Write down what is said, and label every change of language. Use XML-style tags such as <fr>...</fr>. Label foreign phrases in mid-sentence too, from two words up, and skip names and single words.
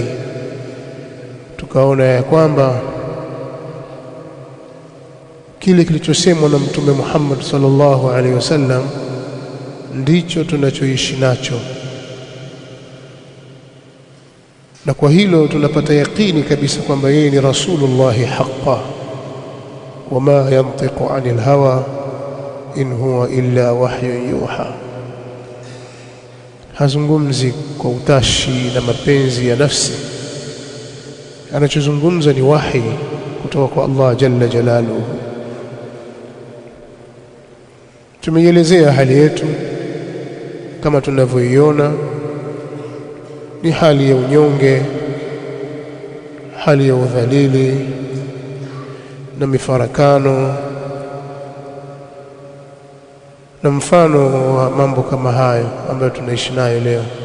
<sw>Tukaona ya kwamba kile kilichosemwa na Mtume Muhammad</sw> <ar>صلى الله عليه وسلم</ar> <sw>ndicho tunachoishi nacho, na kwa hilo tunapata yakini kabisa kwamba yeye ni</sw> <ar>رسول الله حقا، وما ينطق عن الهوى إن هو إلا وحي يوحى.</ar> <sw>Hazungumzi kwa utashi na mapenzi ya nafsi, anachozungumza ni wahi kutoka kwa Allah</sw> <ar>جل جلاله.</ar> <sw>Tumeielezea hali yetu kama tunavyoiona, ni hali ya unyonge, hali ya udhalili na mifarakano na mfano wa mambo kama hayo ambayo tunaishi nayo leo.</sw>